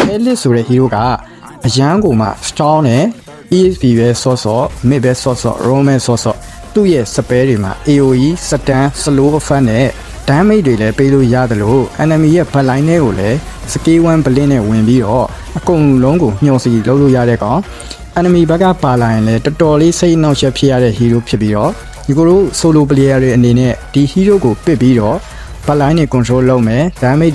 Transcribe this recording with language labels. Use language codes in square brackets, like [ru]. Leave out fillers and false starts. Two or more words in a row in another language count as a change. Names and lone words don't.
[my] Elite ဆိုတဲ့ hero ကအရန်ကိုမှ strong နဲ့ EXP ပဲဆော့ဆော့ mid ပဲဆော့ဆော့ roam ပဲဆော့ဆော့သူ့ရဲ့ spell တွေမှာ [en] AOE stun slow effect [my] နဲ့ damage တွေလည်းပေးလို့ရတယ်လို့ enemy ရဲ့ backline တွေကိုလည်း [en] skill 1 blink [my] နဲ့ဝင်ပြီးတော့အကုန်လုံးကိုညှော်စီလုပ်လို့ရတဲ့ကောင် enemy ဘက်ကပါလာရင်လည်းတော်တော်လေးစိတ်နှောက်ယှက်ဖြစ်ရတဲ့ hero ဖြစ်ပြီးတော့ဒီကိုတို့ [en] solo player [my] တွေအနေနဲ့ဒီ hero ကိုပစ်ပြီးတော့ backline တွေ control လုပ်မယ် damage